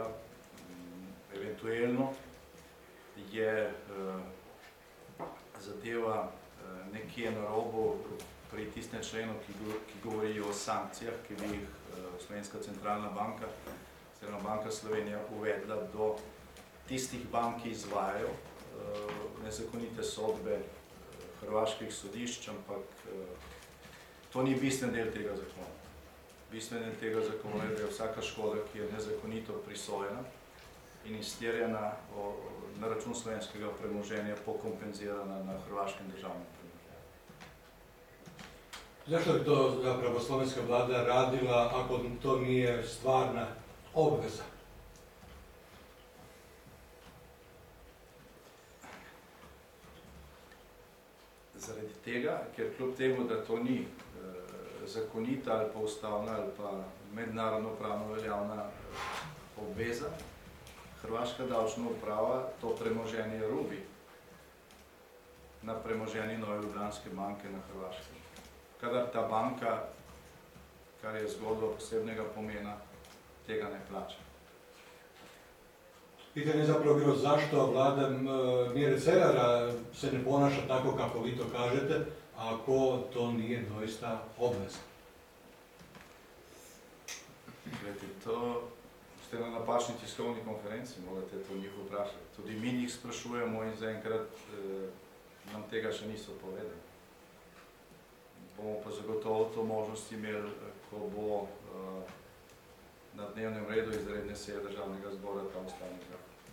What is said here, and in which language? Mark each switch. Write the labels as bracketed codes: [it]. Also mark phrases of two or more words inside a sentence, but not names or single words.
[sl] Eventuelno je zadeva nekje na robu pri tistem členu, ki govori o sankcijah, ki bi jih Slovenska centralna banka, oziroma Banka Slovenije uvedla do tistih bank, ki izvajajo nezakonite sodbe hrvaških sodišč, ampak to ni bistven del tega zakona. Bistven del tega zakona je, da je vsaka škoda, ki je nezakonito prisojena in izterjena na račun slovenskega premoženja, pokompenzirana na hrvaškem državnem premoženju. [hr] Zašto bi to zapravo slovenska vlada radila ako to nije stvarna obveza? [sl] Zaradi tega, ker kljub temu, da to ni zakonita ali pa ustavna ali pa mednarodno pravno veljavna obveza, hrvaška davčna uprava to premoženje rubi na premoženje Nove Ljubljanske banke na Hrvaškem. Kadar ta banka, kar je zgodba posebnega pomena, tega ne plača. [hr] Pitanje je zapravo bilo zašto vlada Mire Cerara se ne ponaša tako kako vi to kažete, ako to nije doista obveza. [sl] Gledajte, to ste na napačni tiskovni konferenci, morate to njih vprašati. Tudi mi njih sprašujemo in zaenkrat nam tega še niso povedali. Bomo pa zagotovo to možnost imeli, ko bo na dnevnem redu izredne seje Državnega zbora ta ustavni zakon.